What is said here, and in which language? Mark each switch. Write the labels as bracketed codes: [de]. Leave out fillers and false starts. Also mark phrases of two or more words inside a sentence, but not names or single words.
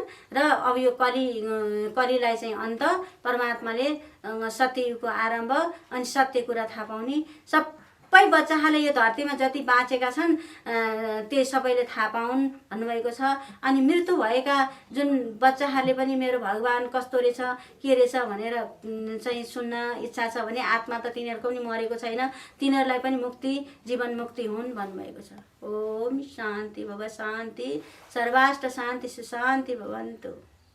[ne] र अब यो कलिलाई चाहिँ अन्त परमात्माले सत्ययुगको आरम्भ अनि सत्य कुरा थाहा पाउने सबै बच्चाहरूले यो धरतीमा जति बाँचेका छन् त्यो सबैले थाहा पाउन् भन्नुभएको छ। अनि मृत्यु भएका जुन बच्चाहरूले पनि मेरो भगवान् कस्तो रहेछ के रहेछ भनेर चाहिँ सुन्न इच्छा छ भने आत्मा त तिनीहरूको पनि मरेको छैन, तिनीहरूलाई पनि मुक्ति जीवन मुक्ति हुन् भन्नुभएको छ। [sa] ओम शान्ति भव शान्ति सर्वाष्ट शान्ति सुशान्ति भवन्तु।